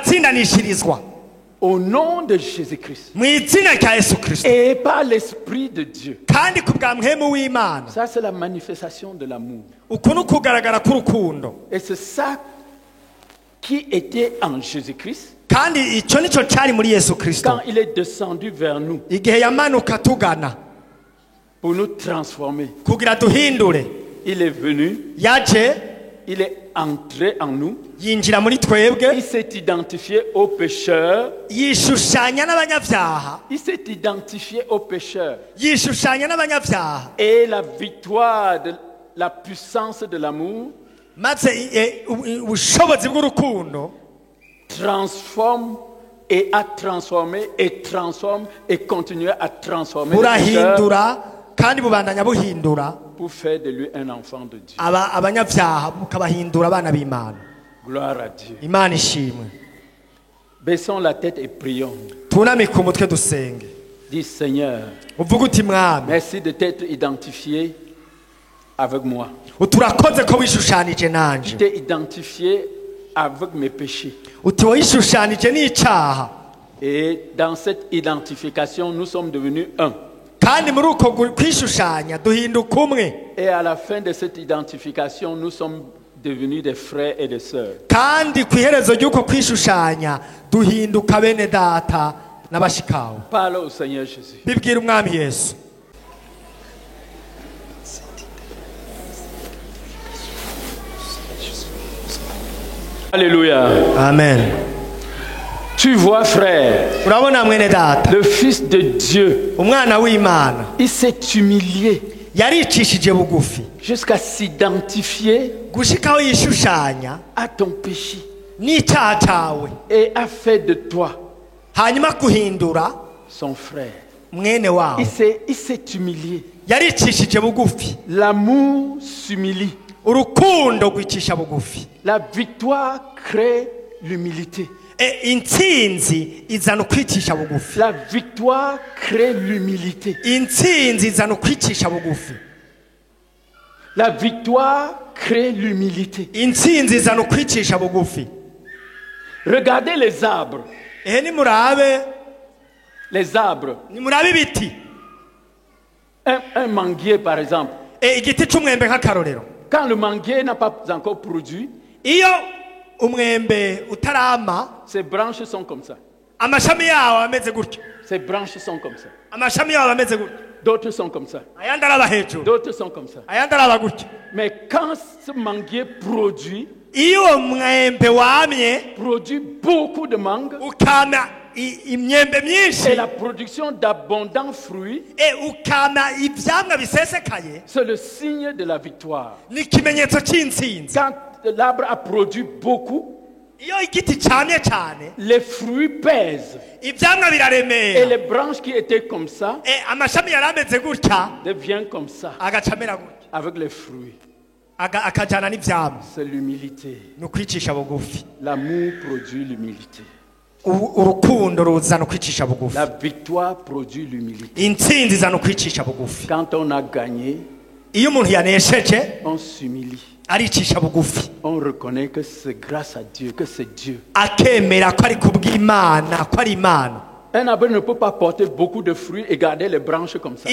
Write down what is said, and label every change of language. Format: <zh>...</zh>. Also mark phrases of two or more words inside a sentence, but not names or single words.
<fr>Au nom de Jésus-Christ. Et par l'Esprit de Dieu. Ça, c'est la manifestation de l'amour. Et c'est ça qui était en Jésus-Christ,</fr> <rn>kandi icyo nicyo cyari muri Yesu Kristo</rn> <fr>quand il est descendu vers nous</fr> <rn>igihe yamanuka tugana</rn> <fr>pour nous transformer,</fr> <rn>kugira duhindure,</rn> <fr>il est venu,</fr> <rn>yaje</rn> <fr>il est entré en nous,</fr> <rn>yinjira muri twebwe,</rn> <fr>il s'est identifié aux pécheurs,</fr> <rn>yishushanya n'abanyabyaha,</rn> <fr>il s'est identifié aux pécheurs.</fr> <rn>yishushanya n'abanyabyaha,</rn> <fr>Et la victoire de la puissance de l'amour</fr> <rn>maze ubushobozi bw'urukundo</rn> <fr>transforme et a transformé et transforme et continue à transformer le pécheur</fr> <rn>burahindura kandi bubandanya buhindura</rn> <fr>pour faire de lui un enfant de Dieu.</fr> <rn>abanyabyaha bukabahindura abana b'Imana.</rn> <fr>Gloire à Dieu.</fr> <rn>Imana ishimwe.</rn> <fr>Baissons la tête et prions.</fr> <rn>Tunamike umutwe dusenge.</rn> <fr>Dis Seigneur,</fr> <rn>uvuga uti mwami,</rn> <fr>merci de t'être identifié avec moi.</fr> <rn>uturakoze ko wishushanije</rn> <fr>Tu</fr> <rn>nanje,</rn> <fr>t'es identifié avec mes péchés.</fr> <rn>uti wishushanije n'icyaha,</rn> <fr>Et dans cette identification, nous sommes devenus un.</fr> <rn>kandi muri uko kwishushanya duhinduka umwe,</rn> <fr>Et à la fin de cette identification, nous sommes devenus des frères et des sœurs.</fr> <rn>kandi ku iherezo ry'uko kwishushanya duhinduka bene data n'abashikawe.</rn> <fr>Parle au Seigneur Jésus.</fr> <rn>Bibwira umwami Yesu.</rn> <fr>Alléluia. Amen. Tu vois, frère,</fr> <rn>Urabona mwene data,</rn> <fr>le Fils de Dieu,</fr> <rn>umwana w'Imana</rn> <fr>il s'est humilié</fr> <rn>yaricishije bugufi</rn> <fr>jusqu'à s'identifier</fr> <rn>gushikaho yishushanya</rn> <fr>à ton péché</fr> <rn>n'icyaha cyawe,</rn> <fr>et a fait de toi</fr> <rn>hanyuma guhindura</rn> <fr>son frère.</fr> <rn>mwene wawe.</rn> <fr>Il s'est humilié.</fr> <rn>Yaricishije bugufi,</rn> <fr>L'amour s'humilie.</fr> <rn>urukundo rwicisha bugufi.</rn> <fr>La victoire crée l'humilité.</fr> <rn>Intsinzi izana ukwicisha bugufi.</rn> <fr>La victoire crée l'humilité.</fr> <rn>Intsinzi izana ukwicisha bugufi.</rn> <fr>La victoire crée l'humilité.</fr> <rn>Intsinzi izana ukwicisha bugufi.</rn> <fr>Regardez les arbres.</fr> <rn>Nimurabe,</rn> <fr>Les arbres.</fr> <rn>nimurabe ibiti.</rn> <fr>Un manguier, par exemple.</fr> <rn>Igiti cy'umwembe nk'akarorero.</rn> <fr>Quand le manguier n'a pas encore produit,</fr> <rn>Iyo umwembe utarama,</rn> <fr>ses branches sont comme ça.</fr> <rn>amashami yawo ameze gutyo.</rn> <fr>Ses branches sont comme ça.</fr> <rn>Amashami yawo ameze gutyo.</rn> <fr>D'autres sont comme ça.</fr> <rn>Ayandi araba hejuru.</rn> <fr>D'autres sont comme ça.</fr> <rn>Ayandi araba gutyo.</rn> <fr>Mais quand ce manguier produit</fr> <rn>Iyo umwembe wamye</rn> <fr>beaucoup de mangues,</fr> <rn>ukama imyembe myinshi,</rn> <fr>et la production d'abondants fruits,</fr> <rn>ukama ivyamwa bisesekaye,</rn> <fr>c'est le signe de la victoire.</fr> <rn>ni ikimenyetso cy'intsinzi.</rn> <fr>Quand l'arbre a produit beaucoup,</fr> <rn>Iyo igiti cyamye cyane,</rn> <fr>les fruits pèsent.</fr> <rn>ivyamwa</rn> <fr>Et</fr> <rn>biraremera,</rn> <fr>les branches qui étaient comme ça</fr> <rn>amashami yari ameze gutya</rn> <fr>deviennent comme ça</fr> <rn>agacamera gutya,</rn> <fr>avec les fruits.</fr> <rn>akajana n'ivyamwa.</rn> <fr>C'est l'humilité.</fr> <rn>Ni ukwicisha bugufi.</rn> <fr>L'amour produit l'humilité.</fr> <rn>Urukundo ruzana ukwicisha bugufi.</rn> <fr>La victoire produit l'humilité.</fr> <rn>Intsinzi izana ukwicisha bugufi.</rn> <fr>Quand on a gagné,</fr> <rn>Iyo umuntu yanesheje</rn> <fr>on s'humilie.</fr> <rn>aricisha bugufi,</rn> <fr>On reconnaît que c'est grâce à Dieu, que c'est Dieu.</fr> <rn>akemera ko ari kubw'Imana, ko ari Imana.</rn> <fr>Un arbre ne peut pas porter beaucoup de fruits et garder les branches comme ça.</fr>